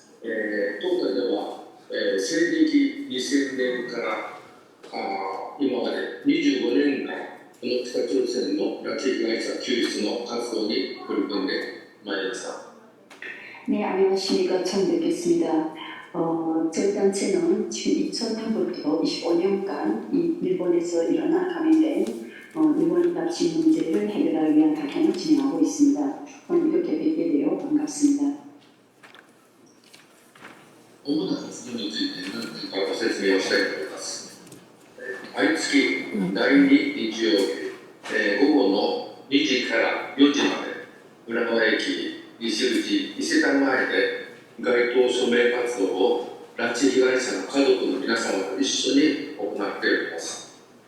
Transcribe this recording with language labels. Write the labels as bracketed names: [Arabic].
[Japanese] 東海では、西暦2000年から今まで25年間、この北朝鮮の拉致被害者救出の活動に取り組んでまいりました。 [Korean] 네, 안녕하십니까. 처음 뵙겠습니다. 저희 단체는 지금 2000년부터 25년간 일본에서 일어난 감염된 일본 납치 문제를 해결하기 위한 활동을 진행하고 있습니다. 오늘 이렇게 뵙게 되어 반갑습니다. [Japanese] 主な活動についてご説明をしたいと思います。毎月第2日曜日、午後の2時から4時まで、浦和駅西口伊勢丹前で街頭署名活動を拉致被害者の家族の皆様と一緒に行っております。